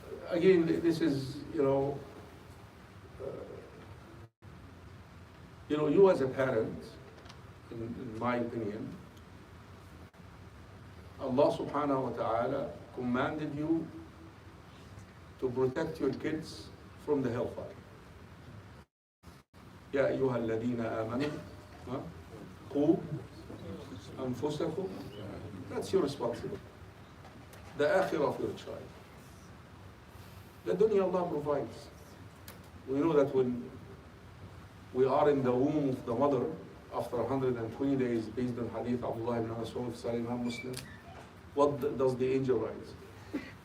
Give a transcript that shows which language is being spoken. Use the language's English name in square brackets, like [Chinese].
[English] again, this is, you as a parent, in my opinion, Allah subhanahu wa ta'ala commanded you to protect your kids from the hellfire. [Arabic] يا أيها الذين آمنوا قوا أنفسكم. [English] That's your responsibility. The akhirah of your child. The dunya Allah provides. We know that when we are in the womb of the mother, after 120 days, based on hadith Abdullah ibn Mas'ud, Sahih Imam Muslim, what does the angel write?